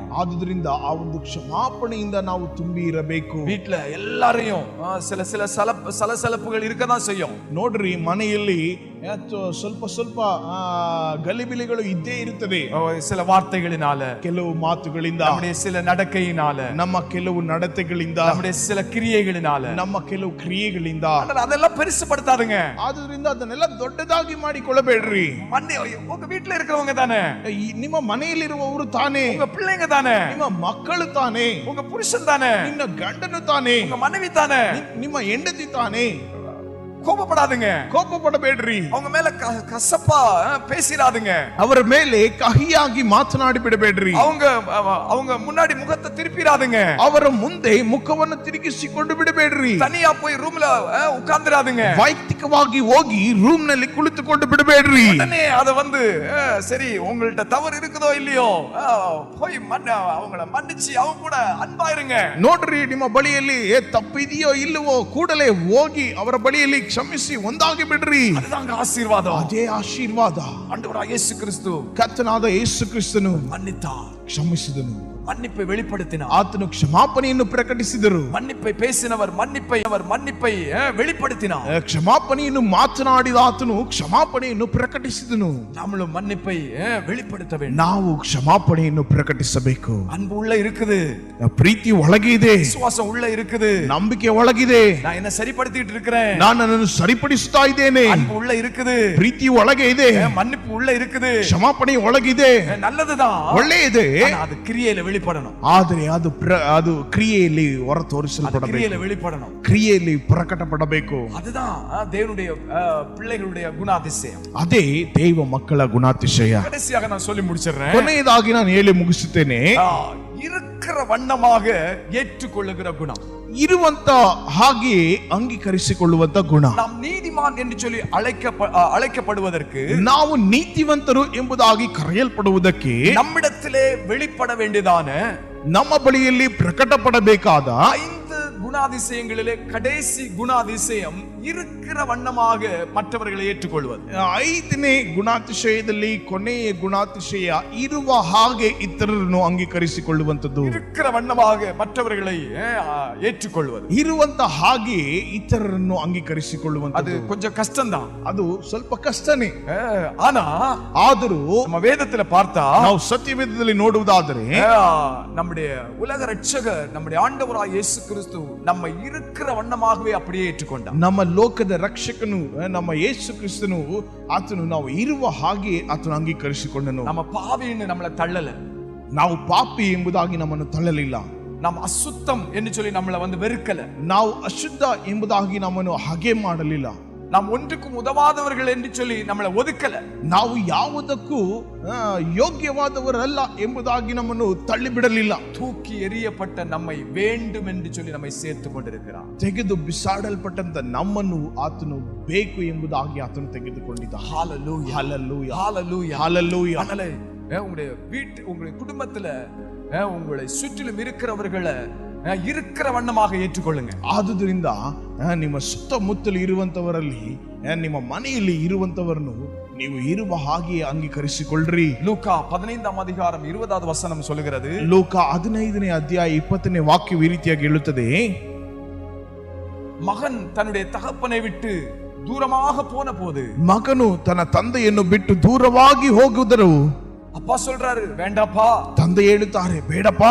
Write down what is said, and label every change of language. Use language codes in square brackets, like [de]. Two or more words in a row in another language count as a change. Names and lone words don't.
[kn] ಆದುದರಿಂದ ಆ ಒಂದು ಕ್ಷಮಾಪಣೆಯಿಂದ ನಾವು ತುಂಬಿ ಇರಬೇಕು. [ta] வீட்டுல எல்லாரையும் சில சலசலப்புகள் இருக்கதான் செய்யும். [kn] ನೋಡ್ರಿ, ಮನೆಯಲ್ಲಿ ಸ್ವಲ್ಪ ಗಲಿಬಿಲಿಗಳು ಇದ್ದೇ ಇರುತ್ತದೆ. [ta] சில வார்த்தைகளினால, [kn] ಕೆಲವು ಮಾತುಗಳಿಂದ, [ta] நம்முடைய சில நடக்கையினால, [kn] ನಮ್ಮ ಕೆಲವು ನಡತೆಗಳಿಂದ, [ta] நம்முடைய சில கிரியைகளினால, [kn] ನಮ್ಮ ಕೆಲವು ಕ್ರಿಯೆಗಳಿಂದ. [ta] அதெல்லாம் பெருசுபடுத்தாதுங்க. [kn] ಆದ್ರಿಂದ ಅದನ್ನೆಲ್ಲ ದೊಡ್ಡದಾಗಿ ಮಾಡಿಕೊಳ್ಳಬೇಡ್ರಿ. [ta] உங்க வீட்டுல இருக்கிறவங்க தானே, [kn] ನಿಮ್ಮ ಮನೆಯಲ್ಲಿರುವವರು ತಾನೇ, [ta] உங்க பிள்ளைங்க தானே, [kn] ನಿಮ್ಮ ಮಕ್ಕಳು ತಾನೇ, [ta] உங்க புருஷன் தானே, [kn] ನಿನ್ನ ಗಂಡನು ತಾನೇ, [ta] உங்க மனைவி தானே, [kn] ನಿಮ್ಮ ಹೆಂಡತಿ ತಾನೇ. [ta] கோபப்படாதுங்க, [kn] ಕೋಪಪಡಬೇಡ್ರಿ. [ta] அவங்க மேல கசப்பா பேசிடாதுங்க, [kn] ಅವರ ಮೇಲೆ ಕಹಿಯಾಗಿ ಮಾತನಾಡಿ ಬಿಡಬೇಡ್ರಿ. [ta] அவங்க முன்னாடி முகத்தை திருப்பிடாதுங்க, [kn] ಅವರ ಮುಂದೆ ಮುಖವನ್ನು ತಿರುಗಿಸಿಕೊಂಡು ಬಿಡಬೇಡ್ರಿ. [ta] தனியா போய் ரூம்ல உட்கார்ந்துடாதுங்க, [kn] ವೈಯಕ್ತಿಕವಾಗಿ ಹೋಗಿ ರೂಮ್ ನಲ್ಲಿ ಕುಳಿತುಕೊಂಡು ಬಿಡಬೇಡ್ರಿ. [ta] உடனே அத வந்து சரி உங்கள்ட்ட தவறு இருக்குதோ இல்லையோ போய் அவங்கள மன்னிச்சு அவங்க கூட அன்பாயிருங்க. [kn] ನೋಡ್ರಿ, ನಿಮ್ಮ ಬಳಿಯಲ್ಲಿ ತಪ್ಪಿದೆಯೋ ಇಲ್ಲವೋ ಕೂಡಲೇ ಹೋಗಿ ಅವರ ಬಳಿಯಲ್ಲಿ ಕ್ಷಮಿಸಿ ಒಂದಾಗಿ ಬಿಡ್ರಿ. [ta] அதுதாங்க ஆசீர்வாதம். [kn] ಅದೇ ಆಶೀರ್ವಾದ. [ta] ஆண்டவராகிய இயேசு கிறிஸ்து [kn] ಕರ್ತನಾದ ಯೇಸು ಕ್ರಿಸ್ತನು [ta] மன்னித்தார், [kn] ಕ್ಷಮಿಸಿದನು, [ta] மன்னிப்பை வெளிப்படுத்தினார், [kn] ಆತನು ಕ್ಷಮಾಪಣೆಯನ್ನು ಪ್ರಕಟಿಸಿದರು. [ta] மன்னிப்பை பேசினவர் மன்னிப்பை வெளிப்படுத்தினார், [kn] ಕ್ಷಮಾಪಣೆಯನ್ನು ಮಾತನಾಡಿದ ಆತನು ಕ್ಷಮಾಪಣೆಯನ್ನು ಪ್ರಕಟಿಸಿದನು. [ta] நாமளும் மன்னிப்பை வெளிப்படுத்த வேண்டும். [kn] ನಾವು ಕ್ಷಮಾಪಣೆಯನ್ನು ಪ್ರಕಟಿಸಬೇಕು. [ta] அன்பு உள்ள இருக்குது, [kn] ಪ್ರೀತಿ ಒಳಗೆ ಇದೆ, [ta] விசுவாசம் உள்ள இருக்குது, [kn] ನಂಬಿಕೆ ಒಳಗಿದೆ. [ta] நான் என்ன சரிப்படுத்திட்டு இருக்கிறேன், [kn] ನಾನು ನನ್ನನ್ನು ಸರಿಪಡಿಸ್ತಾ ಇದ್ದೇನೆ. [ta] அன்பு உள்ள இருக்குது, [kn] ಪ್ರೀತಿ ಒಳಗೆ ಇದೆ, [ta] மன்னிப்பு உள்ள இருக்குது, [kn] ಕ್ಷಮಾಪಣೆ ಒಳಗಿದೆ, [ta] நல்லதுதான், [kn] ಒಳ್ಳೆಯದೇ. [ta] அது கிரியையில வெளிப்படணும். [kn] ಆದರೆ ಅದು ಕ್ರಿಯೆಯಲ್ಲಿ ಹೊರ ತೋರಿಸಲ್ಪಡಬೇಕು, [ta] கிரியையில வெளிப்படணும், [kn] ಕ್ರಿಯೆಯಲ್ಲಿ ಪ್ರಕಟಪಡಬೇಕು. [ta] அதுதான் தேவனுடைய பிள்ளைகளுடைய குணாதிசயம். [kn] ಅದೇ ದೇವ ಮಕ್ಕಳ ಗುಣಾತಿಶಯ. [ta] கடைசியாக நான் சொல்லி முடிச்சிடுறேன். [kn] ಕೊನೆಯದಾಗಿ ನಾನು ಹೇಳಿ ಮುಗಿಸುತ್ತೇನೆ. [ta] இருக்கிற வண்ணமாக ஏற்றுக்கொள்ளுகிற குணம், [kn] ಇರುವಂತ ಹಾಗೆಯೇ ಅಂಗೀಕರಿಸಿಕೊಳ್ಳುವಂತ ಗುಣ. [ta] நாம் நீதிமான் என்று சொல்லி அழைக்கப்படுவதற்கு, [kn] ನಾವು ನೀತಿವಂತರು ಎಂಬುದಾಗಿ ಕರೆಯಲ್ಪಡುವುದಕ್ಕೆ, [ta] நம்மிடத்திலே வெளிப்பட வேண்டியதான [kn] ನಮ್ಮ ಬಳಿಯಲ್ಲಿ ಪ್ರಕಟಪಡಬೇಕಾದ [ta] 5 குணாதிசயங்களிலே கடைசி குணாதிசயம் இருக்கிற வண்ணமாக மற்றவர்களை ஏற்றுக்கொள்வது. [kn] 5ನೇ ಗುಣಾತಿಶಯದಲ್ಲಿ ಕೊನೆಯ ಗುಣಾತಿಶಯ ಇರುವ ಹಾಗೆ ಇತರರನ್ನು ಅಂಗೀಕರಿಸಿಕೊಳ್ಳುವಂತದ್ದು. [ta] இருக்கிற வண்ணமாக மற்றவர்களை ஏற்றுக்கொள்வது, [kn] ಇರುವಂತ ಹಾಗೆ ಇತರರನ್ನು ಅಂಗೀಕರಿಸಿಕೊಳ್ಳುವಂತದ್ದು. [ta] அது கொஞ்சம் கஷ்டம்தான், [kn] ಅದು ಸ್ವಲ್ಪ ಕಷ್ಟನೇ. [ta] ஆனா [kn] ಆದರೂ [ta] நம்ம வேதத்துல பார்த்தா, [kn] ನಾವು ಸತ್ಯವೇದದಲ್ಲಿ ನೋಡುವುದಾದರೆ, [ta] நம்முடைய உலக ரட்சகர் நம்முடைய ஆண்டவராகிய இயேசு கிறிஸ்து நம்ம இருக்கிற வண்ணமாகவே அப்படியே ஏற்றுக்கொண்டார். [kn] ನಮ್ಮ ಲೋಕದ ರಕ್ಷಕನು ನಮ್ಮ ಯೇಸು ಕ್ರಿಸ್ತನು, ಆತನು ನಾವು ಇರುವ ಹಾಗೆ ಆತನು ಅಂಗೀಕರಿಸಿಕೊಂಡನು. [ta] நம்ம பாவின்னு நம்மள தள்ளல, [kn] ನಾವು ಪಾಪಿ ಎಂಬುದಾಗಿ ನಮ್ಮನ್ನು ತಳ್ಳಲಿಲ್ಲ. [ta] நம்ம அசுத்தம் என்று சொல்லி நம்மள வந்து வெறுக்கல, [kn] ನಾವು ಅಶುದ್ಧ ಎಂಬುದಾಗಿ ನಮ್ಮನ್ನು ಹಾಗೆ ಮಾಡಲಿಲ್ಲ. [ta] நாம் ஒன்றுக்கும் உதவாதவர்கள் என்று சொல்லி நம்மளை ஒதுக்கல, [kn] ನಾವು ಯಾವುದಕ್ಕೂ ಯೋಗ್ಯವಾದವರಲ್ಲ ಎಂಬುದಾಗಿ ನಮ್ಮನ್ನು ತಳ್ಳಿಬಿಡಲಿಲ್ಲ. [ta] தூக்கி எறியப்பட்ட நம்மை வேண்டும் என்று சொல்லி நம்மை சேர்த்து கொண்டிருக்கிறார். [kn] ತೆಗೆದು ಬಿಸಾಡಲ್ಪಟ್ಟಂತ ನಮ್ಮನ್ನು ಆತನು ಬೇಕು ಎಂಬುದಾಗಿ ಆತನು ತೆಗೆದುಕೊಂಡಿದ್ದ. [ta] ஹalleluya, ஹalleluya, ஹalleluya, ஹalleluya. அதனால உங்களுடைய உங்களுடைய குடும்பத்துல உங்களை சுற்றிலும் இருக்கிறவர்களை இருக்கிற வண்ணமாக ஏற்றுக்கொள்ளுங்க. [kn] ಆದುದರಿಂದ ನಿಮ್ಮ ಸುತ್ತಮುತ್ತಲು ಇರುವಂತವರಲ್ಲಿ, ನಿಮ್ಮ ಮನೆಯಲ್ಲಿ ಇರುವಂತವರನ್ನು ನೀವು ಇರುವ ಹಾಗೆ ಅಂಗೀಕರಿಸಿಕೊಳ್ಳ್ರಿ. [ta] லூக்கா 15ஆம் அதிகாரம் 20வது வசனம் சொல்லுகிறது, [kn] ಲೂಕ 15ನೇ ಅಧ್ಯಾಯ 20ನೇ ವಾಕ್ಯವು ಈ ರೀತಿಯಾಗಿ ಹೇಳುತ್ತದೆ, [ta] மகன் தன்னுடைய தகப்பனை விட்டு தூரமாக போன போது, [kn] ಮಗನು ತನ್ನ ತಂದೆಯನ್ನು ಬಿಟ್ಟು ದೂರವಾಗಿ ಹೋಗುವುದರು. [ta] அப்பா சொல்றாரு, வேண்டாப்பா. [kn] ತಂದೆ ಹೇಳುತ್ತಾರೆ, ಬೇಡಪ್ಪಾ,